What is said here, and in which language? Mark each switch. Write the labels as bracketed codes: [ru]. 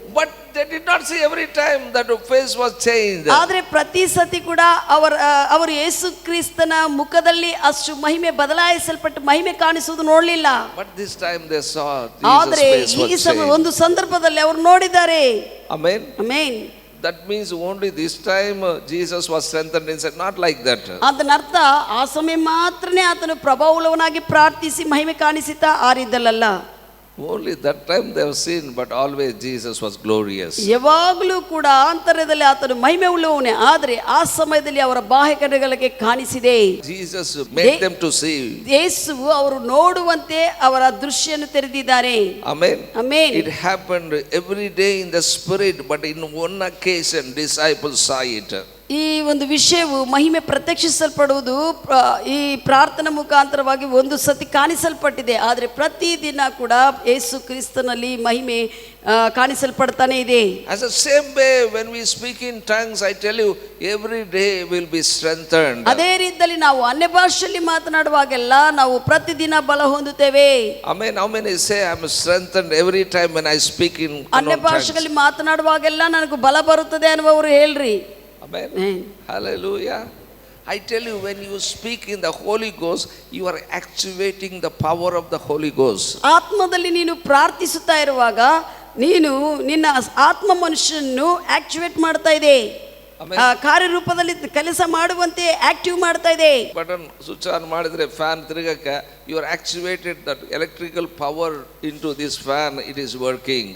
[en] But they did not see every time that the face was changed. [kn] ಆದ್ರೆ ಪ್ರತಿ ಸತಿ ಕೂಡ ಅವರು ಯೇಸು ಕ್ರಿಸ್ತನ ಮುಖದಲ್ಲಿ ಅಷ್ಟು ಮಹಿಮೆ ಬದಲಾಯಿಸಲ್ಪಟ್ಟು ಮಹಿಮೆ ಕಾಣಿಸುವುದು ನೋಡಲಿಲ್ಲ. [en] But this time they saw [kn] ಆದ್ರೆ [en] Jesus' face was changed. [kn] ಒಂದು ಸಂದರ್ಭದಲ್ಲಿ ಅವರು ನೋಡಿದ್ದಾರೆ. [en] Amen. Amen. That means only this time Jesus was strengthened inside, not like that. [kn] ಅದನ್ನ ಅರ್ಥ ಆ ಸಮಯ ಮಾತ್ರನೇ ಆತನು ಪ್ರಭಾವವುಳ್ಳವನಾಗಿ ಪ್ರಾರ್ಥಿಸಿ ಮಹಿಮೆ ಕಾಣಿಸಿತಾ ಆರಿದ್ದಲ್ಲ. [en] Only that time they have seen, but always Jesus was glorious. [kn] ಯಾವಾಗಲೂ ಕೂಡ ಆಂತರ್ಯದಲ್ಲಿ ಆತನು ಮಹಿಮೆ ಉಳ್ಳವನೇ, ಆದರೆ ಆ ಸಮಯದಲ್ಲಿ ಅವರ ಬಾಹ್ಯ ಕಣ್ಣುಗಳಿಗೆ ಕಾಣಿಸಿದೆ. [en] Jesus made them to see. [kn] ಯೇಸು ಅವರು ನೋಡುವಂತೆ ಅವರ ದೃಷ್ಟಿಯನ್ನು ತೆರೆದಿದ್ದಾರೆ. [en] Amen. Amen. It happened every day in the spirit, but in one occasion disciples saw it. [kn] ಈ ಒಂದು ವಿಷಯವು ಮಹಿಮೆ ಪ್ರತ್ಯಕ್ಷಿಸಲ್ಪಡುವುದು ಈ ಪ್ರಾರ್ಥನಾ ಮುಖಾಂತರವಾಗಿ ಒಂದು ಸತಿ ಕಾಣಿಸಲ್ಪಟ್ಟಿದೆ, ಆದರೆ ಪ್ರತಿದಿನ ಕೂಡ ಯೇಸು ಕ್ರಿಸ್ತನಲ್ಲಿ ಮಹಿಮೆ ಕಾಣಿಸಲ್ಪಡ್ತಾನೆ ಇದೆ. [en] As the same way when we speak in tongues, I tell you, every day will be strengthened. [kn] ಅದೇ ರೀತಿಯಲ್ಲಿ ನಾವು ಅನ್ಯ ಭಾಷೆಯಲ್ಲಿ ಮಾತನಾಡುವಾಗೆಲ್ಲ ನಾವು ಪ್ರತಿದಿನ ಬಲ ಹೊಂದುತ್ತೇವೆ. [en] Amen. How many say I am strengthened every time when I speak in [kn] ಅನ್ಯ ಭಾಷೆಗಳಲ್ಲಿ ಮಾತನಾಡುವಾಗೆಲ್ಲ ನನಗೆ ಬಲ ಬರುತ್ತದೆ ಅನ್ನುವರು ಹೇಳ್ರಿ. [en] Amen. Hallelujah. I tell you, when you speak in the Holy Ghost, you are activating the power of the Holy Ghost. [kn] ಆತ್ಮದಲ್ಲಿ ನೀನು ಪ್ರಾರ್ಥಿಸುತ್ತಾ ಇರುವಾಗ ನೀನು ನಿನ್ನ ಆತ್ಮ ಮನುಷ್ಯನನ್ನು ಆಕ್ಟಿವೇಟ್ ಮಾಡ್ತಾ ಇದೆ, ಕಾರ್ಯರೂಪದಲ್ಲಿ ಕೆಲಸ ಮಾಡುವಂತೆ ಆಕ್ಟಿವ್ ಮಾಡ್ತಾ ಇದೆ. ಬಟನ್ ಸ್ವಿಚ್ ಆನ್ ಮಾಡಿದ್ರೆ fan ತಿರುಗಕ್ಕೆ [en] you are activated that electrical power into this fan, it is working.